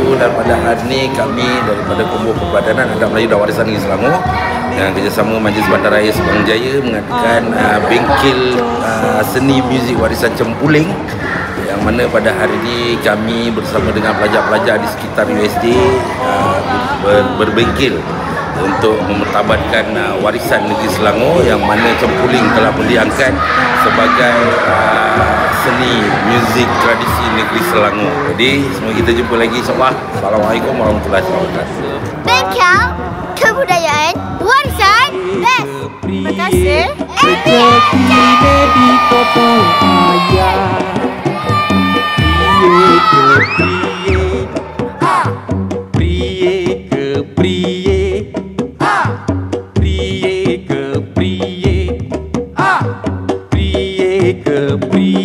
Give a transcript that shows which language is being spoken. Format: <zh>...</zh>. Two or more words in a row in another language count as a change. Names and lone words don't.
<ms>Dan pada hari ini kami daripada Kumpul Perbadanan Adat Melayu dan Warisan Negeri Selangor dengan kerjasama Majlis Bandaraya Subang Jaya mengadakan bengkel seni muzik warisan cempuling, yang mana pada hari ini kami bersama dengan pelajar-pelajar di sekitar USD berbengkel untuk memertabatkan warisan negeri Selangor, yang mana cempuling telah diangkat sebagai seni muzik tradisi negeri Selangor. Jadi semua kita jumpa lagi</ms> <ar>إن شاء الله. السلام عليكم ورحمة الله وبركاته.</ar> <ms>Bengkel kebudayaan warisan best. Terima kasih. Rezeki di kota ayah. Priye ke priye, priye ke priye, priye ke priye.</ms>